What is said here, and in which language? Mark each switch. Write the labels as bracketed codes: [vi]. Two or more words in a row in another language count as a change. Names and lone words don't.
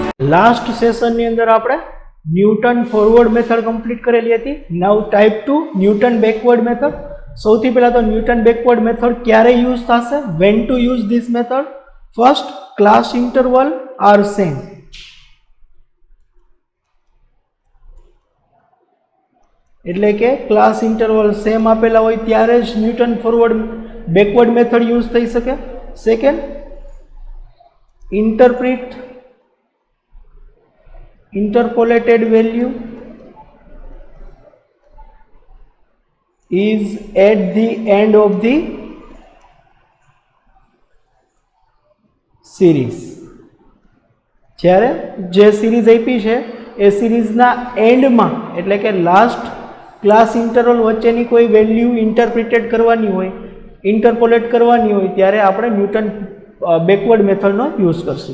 [en] last session [gu] ની અંદર આપણે ન્યૂટન [en] forward method [gu] કમ્પ્લીટ કરેલી હતી. [en] Now type 2 Newton backward method. [gu] સૌથી પહેલા તો ન્યૂટન [en] backward method [gu] ક્યારે યુઝ થશે? [en] when to use this method? first, class interval are same. [gu] એટલે કે [en] class interval same [gu] આપેલા હોય ત્યારે જ ન્યૂટન [en] forward backward method use [gu] થઈ શકે. [en] Second, interpolated value is at the end of the series. [gu] જ્યારે જે સિરીઝ આપી છે એ સિરીઝના એન્ડમાં એટલે કે [en] last class interval [gu] વચ્ચેની કોઈ વેલ્યુ ઇન્ટરપ્રિટેટ કરવાની હોય, ઇન્ટરપોલેટ કરવાની હોય ત્યારે આપણે ન્યૂટન બેકવર્ડ મેથડનો યુઝ કરશું.